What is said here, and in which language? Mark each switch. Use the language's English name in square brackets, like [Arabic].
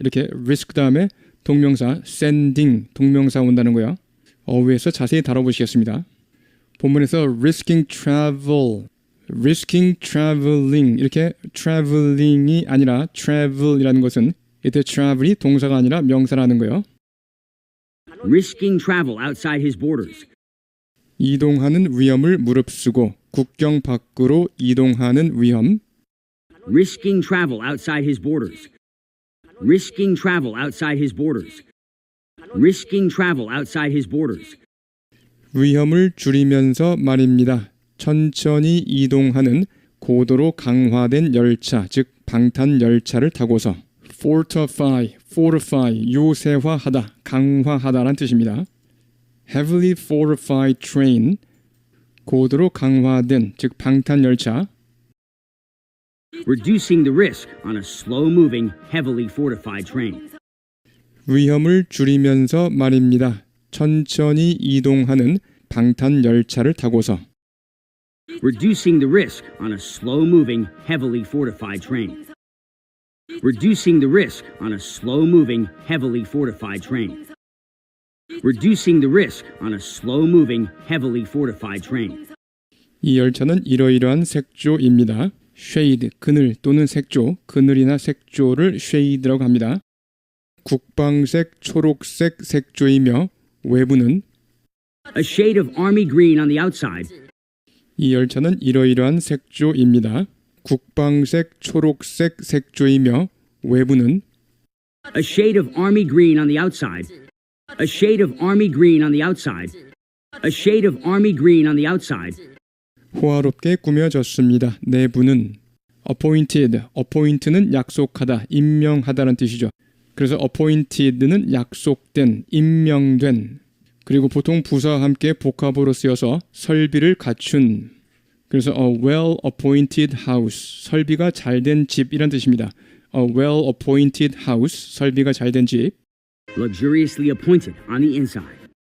[Korean] 이렇게 risk 다음에 동명사 sending 동명사 온다는 거예요. 어휘에서 자세히 다뤄보시겠습니다. 본문에서 [English] risking travel, risking traveling [Korean] 이렇게 traveling이 아니라 travel이라는 것은 이때 travel이 동사가 아니라 명사라는 거예요. [English] Risking travel outside his borders. [Korean] 이동하는 위험을 무릅쓰고 국경 밖으로 이동하는 위험. [English] Risking travel outside his borders. Risking travel outside his borders. Risking travel outside his borders. [Korean] 위험을 줄이면서 말입니다. 천천히 이동하는 고도로 강화된 열차, 즉 방탄 열차를 타고서 fortify, 요새화하다, 강화하다란 뜻입니다. [English] heavily fortified train, [Korean] 고도로 강화된, 즉 방탄 열차. [English] Reducing the risk on a slow-moving, heavily fortified train. [Korean] 위험을 줄이면서 말입니다. 천천히 이동하는 방탄 열차를 타고서 [English] Reducing the risk on a slow-moving, heavily fortified train. Reducing the risk on a slow-moving, heavily fortified train. Reducing the risk on a slow-moving, heavily fortified train. [Korean] 이 열차는 이러이러한 색조입니다. shade, 그늘 또는 색조, 그늘이나 색조를 shade라고 합니다. 국방색, 초록색 색조이며 외부는 [English] A shade of army green on the outside. [Korean] 이 열차는 이러이러한 색조입니다. 국방색, 초록색 색조이며 외부는 [English] A shade of army green on the outside. A shade of army green on the outside. A shade of army green on the outside. [Korean] 호화롭게 꾸며졌습니다. 내부는 appoint는 약속하다, 임명하다라는 뜻이죠. 그래서 appointed는 약속된, 임명된. 그리고 보통 부사와 함께 복합으로 쓰여서 설비를 갖춘. 그래서 [English] a well-appointed house, [Korean] 설비가 잘된 집이란 뜻입니다. [English] A well-appointed house, [Korean] 설비가 잘된 집. [English] Luxuriously appointed on the inside.